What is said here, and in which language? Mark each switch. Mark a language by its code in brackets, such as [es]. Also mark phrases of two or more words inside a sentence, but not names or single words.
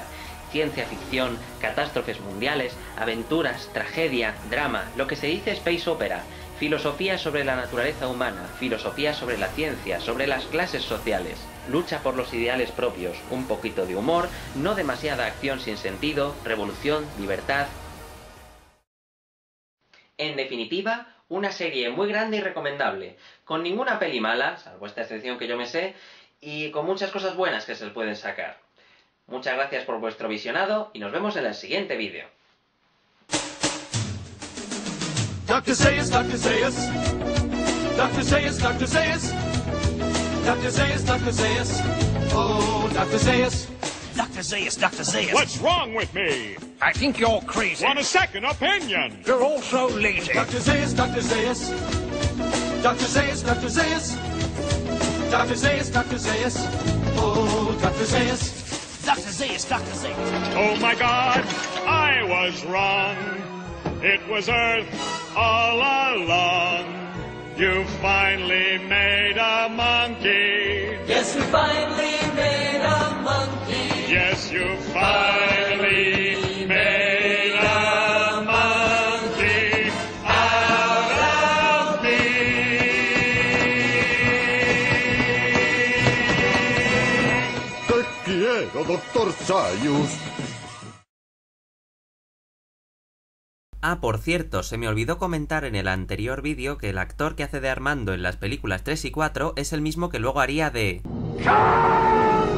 [es] Ciencia ficción, catástrofes mundiales, aventuras, tragedia, drama, lo que se dice [en] space opera, [es] filosofía sobre la naturaleza humana, filosofía sobre la ciencia, sobre las clases sociales, lucha por los ideales propios, un poquito de humor, no demasiada acción sin sentido, revolución, libertad. En definitiva, una serie muy grande y recomendable, con ninguna peli mala, salvo esta excepción que yo me sé, y con muchas cosas buenas que se le pueden sacar. Muchas gracias por vuestro visionado y nos vemos en el siguiente vídeo. [en] Dr. Zaius, Dr. Zaius. Dr. Zaius, Dr. Zaius. Dr. Zaius, Dr. Zaius. Oh, Dr. Zaius. Dr. Zaius, Dr. Zaius. What's wrong with me? I think you're crazy. Want a second opinion? You're also lazy. Dr. Zaius, Dr. Zaius. Dr. Zaius, Dr. Zaius. Dr. Zaius, Dr. Zaius. Oh, Dr. Zaius. Dr. Zaius, Dr. Zaius. Oh my God, I was wrong. It was Earth all along. You finally made a monkey. Yes, we finally made a monkey. Yes, you finally made a monkey out of me. [es] Te quiero, Dr. Zaius. Ah, por cierto, se me olvidó comentar en el anterior vídeo que el actor que hace de Armando en las películas 3 y 4 es el mismo que luego haría de...